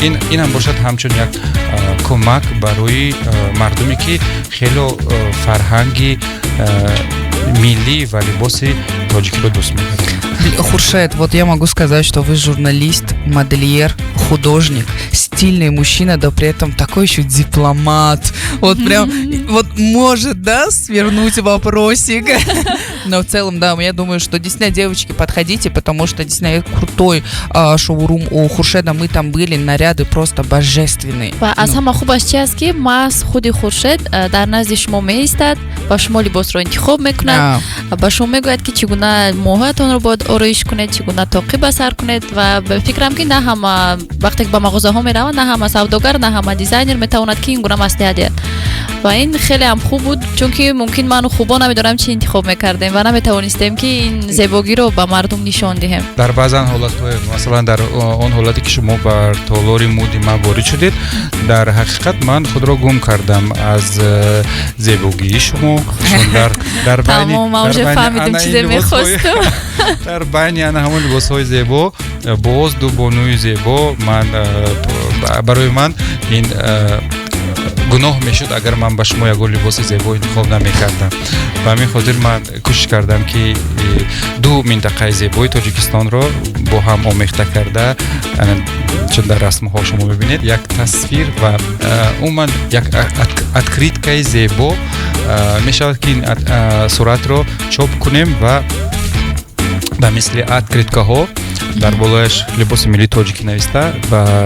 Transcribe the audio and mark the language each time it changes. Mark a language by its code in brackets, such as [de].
[tg] Инам бошад ҳамчун як кӯмак барои мардуме ки хело фарҳанги миллӣ ва либоси тоҷикиро дӯст медорад. [ru] Хуршед, вот я могу сказать, что вы журналист, модельер, художник, стильный мужчина, да при этом такой еще дипломат. Вот прям, вот может, да, свернуть вопросик. Но в целом, да, я думаю, что действительно, девочки, подходите, потому что действительно крутой шоурум у Хуршеда, мы там были, наряды просто божественные. [tg] аз ҳама хубаш чи аст ки мас худи Хуршед дар назди шумо меистад ва шумо либосро интихоб мекунад, ба шумо мегӯяд ки чӣ гуна моҳоятонро бояд ороиш кунед, чӣ гуна тоқӣ ба сар кунед ва фикрам ки на ҳама вақте ки ба мағозаҳо мераванд, на ҳама савдогар, на ҳама дизайнер метавонад ки ин гуна маслиҳат диҳад. ва ин хеле ҳам хуб буд, чунки мумкин ману хубо намедонам чӣ интихоб мекардем ва наметавонистем ки ин зебогиро ба мардум нишон диҳем. дар баъзан ҳолатҳо, масалан дар он ҳолате ки шумо бар толори муди ман ворид шудед, дар ҳақиқат ман худро гум кардам аз зебогии шумо. Тамом, ма уже фаҳмидем чизе мехостум. дар байни ана ҳамон либосҳои зебо, боз ду бонуи зебо, ман барои ман ин гуноҳ мешуд агар ман ба шумо ягон либоси зебо интихоб намекардам. ба ҳамин хотир ман кӯшиш кардам ки ду минтақаи зебои Тоҷикистонро бо ҳам омехта карда, чун дар расмҳо шумо мебинед як тасвир ва умуман як откриткаи зебо мешавад ки ин суратро чоп кунем ва ба мисли откриткаҳо дар болояш либоси миллии тоҷикӣ нависта ва